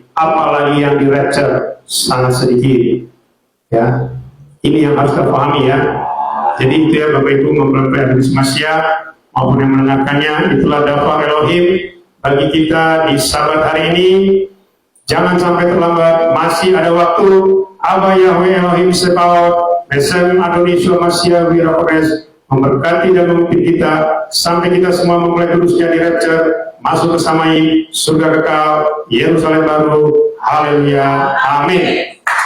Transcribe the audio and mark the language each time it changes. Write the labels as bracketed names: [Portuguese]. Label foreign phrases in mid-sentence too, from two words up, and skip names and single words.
[Indonesian] Apalagi yang di rapture sangat sedikit. Ya, ini yang harus kita pahami ya. Jadi itu ya Bapak Ibu mempelajari [Hebrew] אדוני המשיח [Indonesian] maupun yang mendengarkannya, itulah dakwah Elohim bagi kita di Sabat hari ini. Jangan sampai terlambat, masih ada waktu. [Hebrew] אבא יהוה אלוהים צבאות בשם אדוני ישוע המשיח ורוח הקודש [Indonesian] memberkati dan memimpin kita sampai kita semua mempelai kudusnya di rapture, masuk ke Samai, surga kekal, Yerusalem baru. Haleluya, amin.